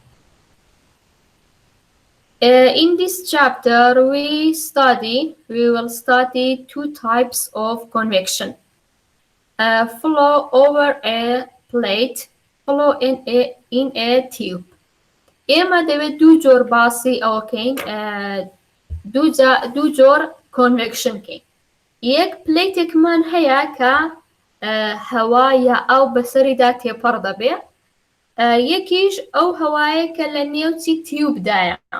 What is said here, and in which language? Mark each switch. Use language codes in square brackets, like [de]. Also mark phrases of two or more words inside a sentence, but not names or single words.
[en] In this chapter, we will study two types of convection. Flow over a plate, flow in a tube. [ckb] ئێمە دەوێت دوو جۆر باسی ئەوەکەین دوو جۆر convection کەین. یەک پلەیتێکمان هەیە کە هەوا یا ئەو بەسەریدا تێپەڕ دەبێ، یەکیش ئەو هەوایە کە لە نێوچی تیوبدایە.